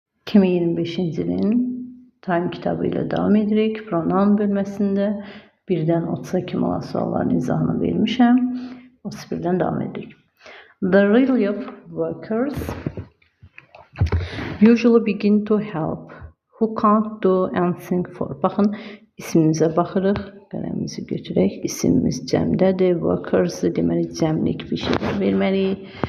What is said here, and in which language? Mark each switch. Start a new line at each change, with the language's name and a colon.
Azerbaijani: 2025-ci ilin Time kitabı ilə davam edirik. Pronoun bölməsində 1-dən 30-a kimi olan sualların izahını vermişəm. 31-dən davam edirik.
English: The relief workers usually begin to help who can't do anything for.
Azerbaijani: Baxın, ismimizə baxırıq. Qələmimizi götürək. İsimimiz cəmdədir. Workers deməli cəmlik bir şeylər verməliyik.